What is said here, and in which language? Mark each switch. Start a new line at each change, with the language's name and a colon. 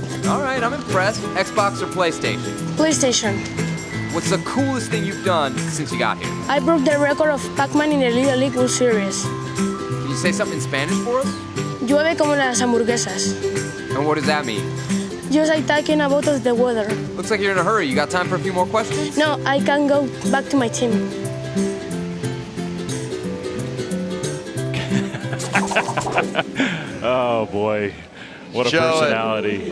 English: All right, I'm impressed. Xbox or PlayStation? PlayStation. What's the coolest thing you've done since you got here? I broke the record of Pac-Man in the Little League World Series. Can you say something in Spanish for us?
Spanish: Llueve como las hamburguesas.
English: And what does that mean? Just like talking about the weather. Looks like you're in a hurry. You got time for a few more questions? No, I can go back to my team. Oh boy, what a personality.